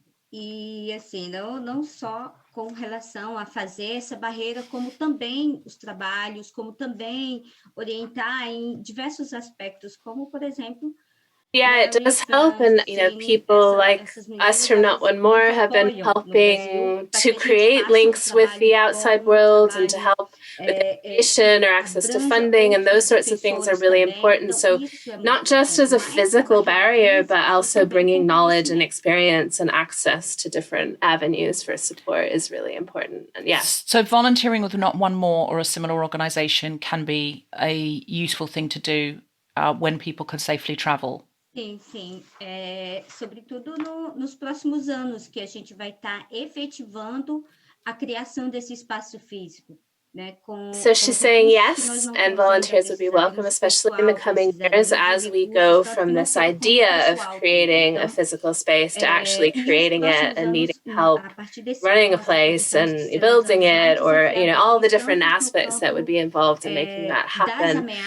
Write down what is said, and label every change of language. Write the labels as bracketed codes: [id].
[pt] E assim, não só com relação a fazer essa barreira, como também os trabalhos, como também orientar em diversos aspectos, como, por exemplo, [en] yeah, it does help. And, people like us from Not1More have been helping to create links with the outside world and to help with education or access to funding, and those sorts of things are really important. So not just as a physical barrier, but also bringing knowledge and experience and access to different avenues for support is really important. And yes. So volunteering with Not1More or a similar organization can be a useful thing to do when people can safely travel. [pt] Sim. Sobretudo nos próximos anos, que a gente vai estar efetivando a criação desse espaço físico. [en] So she's saying yes, and volunteers would be welcome, especially in the coming years as we go from this idea of creating a physical space to actually creating it and needing help running a place and building it, or all the different aspects that would be involved in making that happen.